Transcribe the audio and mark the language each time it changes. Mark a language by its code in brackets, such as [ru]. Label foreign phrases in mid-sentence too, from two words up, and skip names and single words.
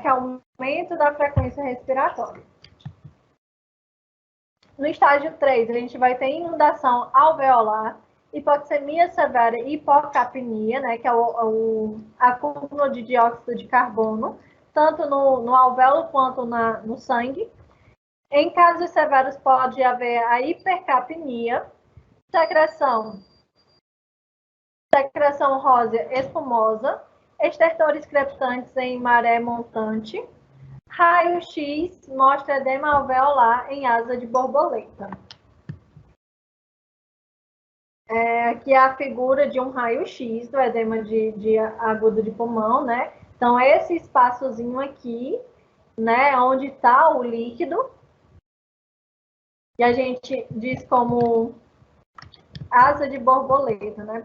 [pt] Que é o aumento da frequência respiratória. No estágio 3, a gente vai ter inundação alveolar, hipoxemia severa e hipocapnia, né, que é o acúmulo de dióxido de carbono, tanto no alvéolo quanto no sangue. Em casos severos, pode haver a hipercapnia, secreção rósea espumosa, estertores crepitantes em maré montante. Raio-X mostra edema alveolar em asa de borboleta. Aqui é a figura de um raio-x do edema agudo de pulmão, né? Então, esse espaçozinho aqui, né, onde está o líquido, e a gente diz como asa de borboleta, né?